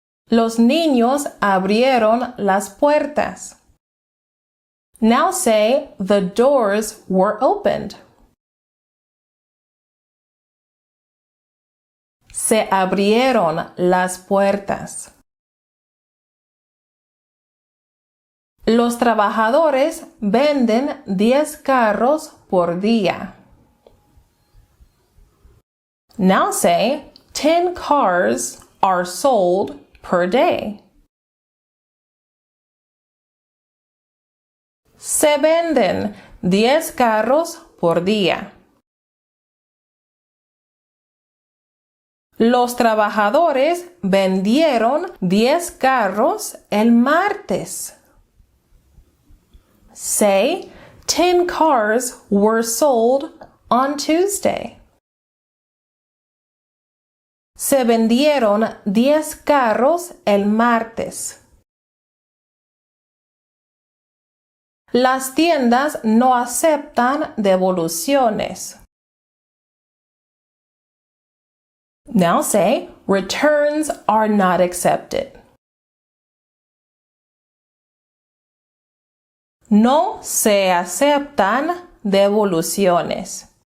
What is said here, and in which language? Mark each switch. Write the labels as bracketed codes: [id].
[es] Los niños abrieron las puertas. [en] Now say, the doors were opened. [es] Se abrieron las puertas. Los trabajadores venden 10 carros por día. [en] Now say 10 cars are sold per day. [es] Se venden 10 carros por día. Los trabajadores vendieron 10 carros el martes. [en] Say 10 cars were sold on Tuesday. [es] Se vendieron 10 carros el martes. Las tiendas no aceptan devoluciones. [en] Now say, returns are not accepted. [es] No se aceptan devoluciones.